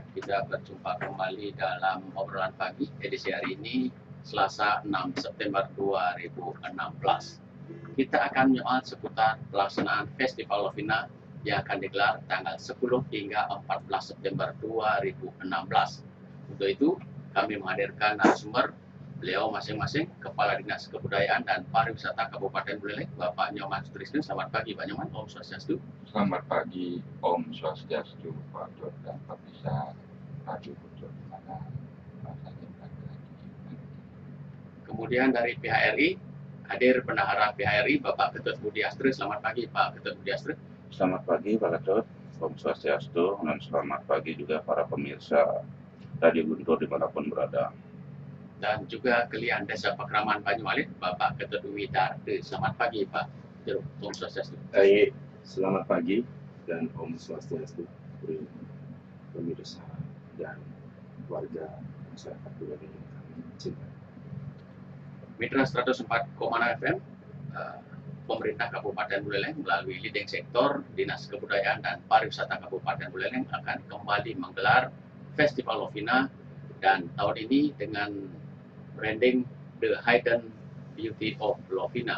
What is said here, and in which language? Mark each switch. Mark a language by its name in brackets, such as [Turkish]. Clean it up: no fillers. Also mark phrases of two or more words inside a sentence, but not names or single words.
[Indonesian] Kita berjumpa kembali dalam obrolan pagi edisi hari ini, Selasa 6 September 2016. Kita akan menyoal seputar pelaksanaan Festival Lovina yang akan digelar tanggal 10 hingga 14 September 2016. Untuk itu, kami menghadirkan narasumber beliau masing-masing Kepala Dinas Kebudayaan dan Pariwisata Kabupaten Buleleng, Bapak Nyoman Sutrisno. Selamat pagi Pak Nyoman, Om Swastiastu. Selamat pagi, Om Swastiastu, Pak Dor dan pemirsa Radio Bujur di mana saja berada. Kemudian dari pihak RI, hadir Bendahara pihak RI, Bapak Ketut Budi Astri. Selamat pagi Pak Ketut Budi Astri. Selamat pagi Pak Ketut, Om Swastiastu, dan selamat pagi juga para pemirsa Radio Guntur dimanapun berada. Dan juga Kelian Desa Pakraman Banyualit, Bapak Ketut Widarti. Selamat pagi Pak Ketut, Om Swastiastu. Baik, selamat pagi dan Om Swastiastu, pemirsa dan warga masyarakat Buleleng yang kami cintai. Mitra 104,6 FM, pemerintah Kabupaten Buleleng melalui [English] leading sektor [Indonesian] Dinas Kebudayaan dan Pariwisata Kabupaten Buleleng akan kembali menggelar Festival Lovina, dan tahun ini dengan branding The Hidden Beauty of Lovina.